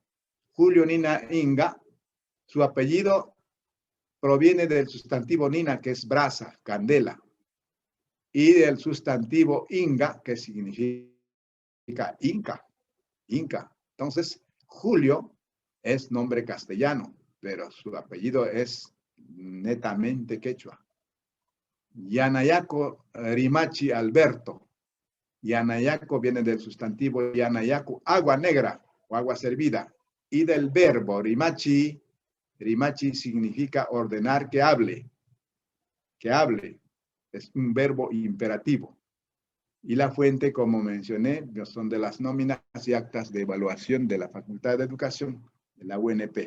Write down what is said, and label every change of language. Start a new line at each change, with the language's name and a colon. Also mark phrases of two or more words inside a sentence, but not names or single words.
Spanish: Julio Nina Inga, su apellido proviene del sustantivo Nina, que es brasa, candela, y del sustantivo Inga, que significa Inca, Inca. Entonces, Julio es nombre castellano, pero su apellido es netamente quechua. Yanayaco Rimachi Alberto. Yanayaco viene del sustantivo Yanayaco, agua negra o agua servida, y del verbo Rimachi. Rimachi significa ordenar que hable. Que hable. Es un verbo imperativo. Y la fuente, como mencioné, son de las nóminas y actas de evaluación de la Facultad de Educación de la UNP.